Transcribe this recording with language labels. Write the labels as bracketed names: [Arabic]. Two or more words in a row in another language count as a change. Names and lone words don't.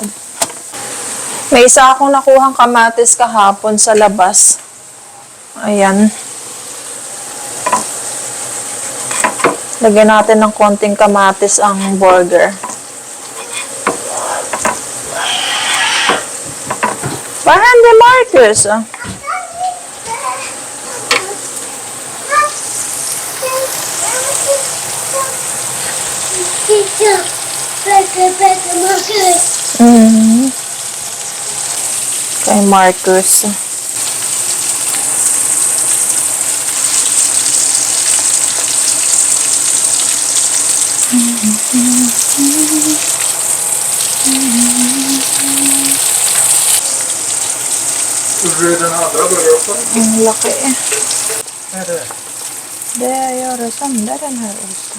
[Filipino] May isa akong nakuhang kamatis kahapon sa labas. Ayan. Lagyan natin ng konting kamatis ang burger. Parang de Marcus. [English] Teacher, better, [Filipino] Marcus. Kay Marcus. [Swedish] Gjorde du den andra burgaren också? [Filipino] Ang laki eh. [Swedish] Vad är det? Det gör sönder den här osten.